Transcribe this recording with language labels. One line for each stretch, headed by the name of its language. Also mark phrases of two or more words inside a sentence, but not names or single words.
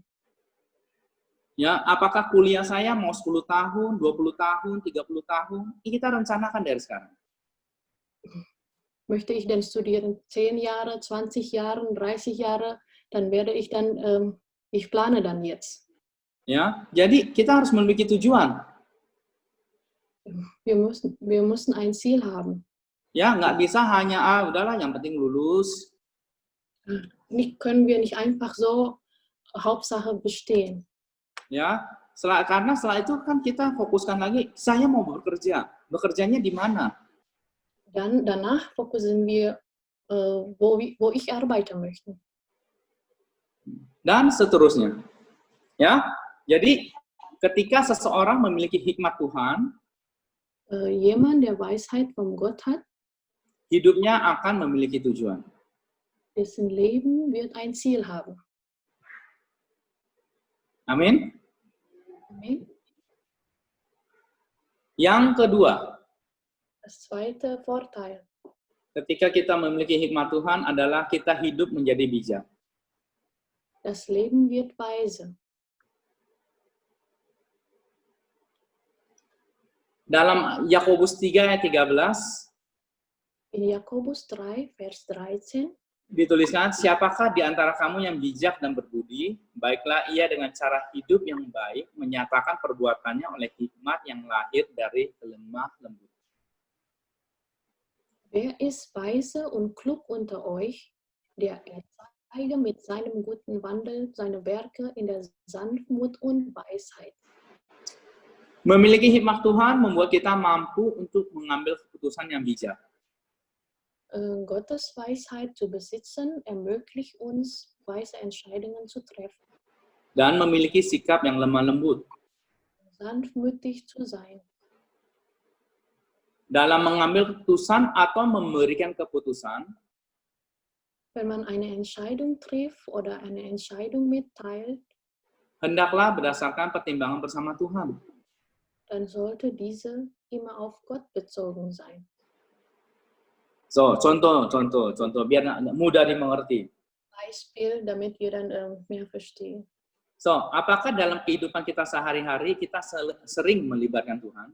Indonesian: Ya, apakah kuliah saya mau 10 tahun, 20 tahun, 30 tahun? Ini kita rencanakan dari sekarang.
German: Möchte ich denn studieren 10 Jahre, 20 Jahre, 30 Jahre, dann werde ich ich plane dann jetzt.
Indonesian: Ya, jadi kita harus memiliki tujuan.
German: Wir müssen ein Ziel haben.
Indonesian: Ya, nggak bisa hanya udahlah yang penting lulus.
German: Können wir nicht einfach so Hauptsache bestehen.
Indonesian: Ya, karena setelah itu kan kita fokuskan lagi, saya mau bekerja. Bekerjanya di mana?
German: Dann danach fokussieren wir, wo ich arbeiten möchte.
Indonesian: Dan seterusnya. Ya, jadi ketika seseorang memiliki hikmat Tuhan,
German: jemand, der Weisheit von Gott hat,
Indonesian: hidupnya akan memiliki tujuan.
German: Dessen Leben wird ein Ziel haben.
Indonesian: Amin.
German: Amen.
Indonesian: Yang kedua,
German: Das zweite Vorteil,
Indonesian: ketika kita memiliki hikmat Tuhan adalah kita hidup menjadi bijak.
German: das Leben wird weise.
Indonesian: Dalam Yakobus 3 ayat 13,
German: In Jakobus 3, Vers 13,
Indonesian: dituliskan, siapakah di antara kamu yang bijak dan berbudi, baiklah ia dengan cara hidup yang baik, menyatakan perbuatannya oleh hikmat yang lahir dari kelemah lembut.
German: wer ist weise und klug unter euch, der zeige mit seinem guten Wandel seine Werke in der Sanftmut und Weisheit.
Indonesian: Memiliki hikmat Tuhan membuat kita mampu untuk mengambil keputusan yang bijak.
German: Gottes Weisheit zu besitzen ermöglicht uns, weise Entscheidungen zu treffen.
Indonesian: Dan memiliki sikap yang lemah lembut.
German: Sanftmütig zu sein.
Indonesian: Dalam mengambil keputusan atau memberikan keputusan,
German: Wenn man eine Entscheidung trifft oder eine Entscheidung mitteilt,
Indonesian: hendaklah berdasarkan pertimbangan bersama Tuhan.
German: dann sollte diese immer auf Gott bezogen sein.
Indonesian: So, contoh, biar mudah dimengerti.
German: Beispiel, damit wir dann mehr verstehen.
Indonesian: So, apakah dalam kehidupan kita sehari-hari kita sering melibatkan Tuhan?